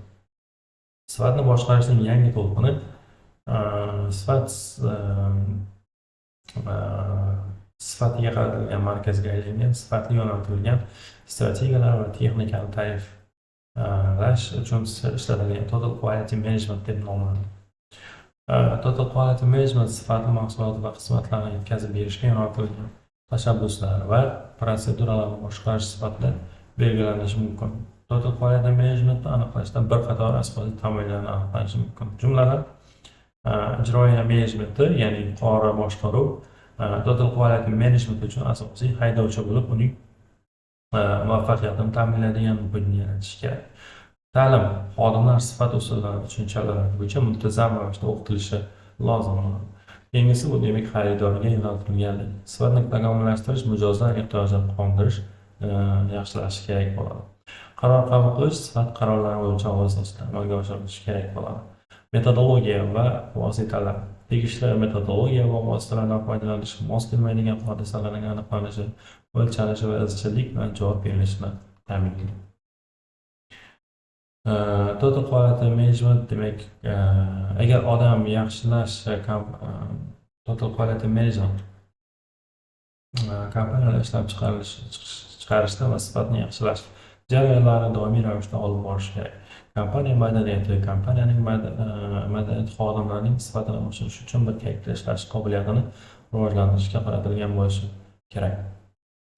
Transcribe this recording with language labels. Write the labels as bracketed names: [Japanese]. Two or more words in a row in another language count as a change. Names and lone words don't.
[Uzbek] Sifatni boshqarishning yangi to'lqini sifatiga qaratilgan markazga aylangan, sifatli yo'naltirilgan strategiyalar va texnikani ta'riflash uchun ishlatilgan [English] total quality management [Uzbek] deb nomlanadi. [English] Total quality management [Uzbek] sifatli mahsulot va xizmatlarni yetkazib berishga yo'naltirilgan tashabbuslar va protseduralarni boshqarish sifatida belgilanishi mumkin. [English] Total quality managementni [Uzbek] aniqlashda bir qator asosiy tamoyillarni aniqlash mumkin. Jumladan, ijroiya menejmenti, ya'ni yuqori boshqaruv [English] total quality management [Uzbek] uchun asosiy haydovchi bo'lib, uning muvaffaqiyatini ta'minlaydigan muhitni yaratish kerak. Ta'lim, xodimlar sifat usullari tushunchalari bo'yicha muntazam ravishda o'qitilishi lozim bo'ladi. Keyingisi bu demak xaridorga yo'naltirilganlik. Sifatni takomillashtirish, mijozlar ehtiyojlarini qondirish yaxshilash kerak bo'ladi. Qaror qabul qilish sifat qarorlari bo'yicha asosida amalga oshirilishi kerak bo'ladi. Metodologiya va vositalar. Tegishli metodologiya va vositalardan foydalanish, mos kelmaydigan hodisalarning aniqlanishi, o'lchanishi va izchillik bilan javob berilishini ta'minlaydi. [English] Total quality management [Uzbek] demak, agar odam yaxshilash [English] total quality management [Uzbek] kompaniyalar ishlab chiqarishda va sifatni yaxshilash jarayonlarini doimiy ravishda olib borish kerak. Kompaniya madaniyati, kompaniyaning madaniyati xodimlarning sifatini oshirish uchun birgalikda ishlash qobiliyatini rivojlantirishga qaratilgan bo'lishi kerak.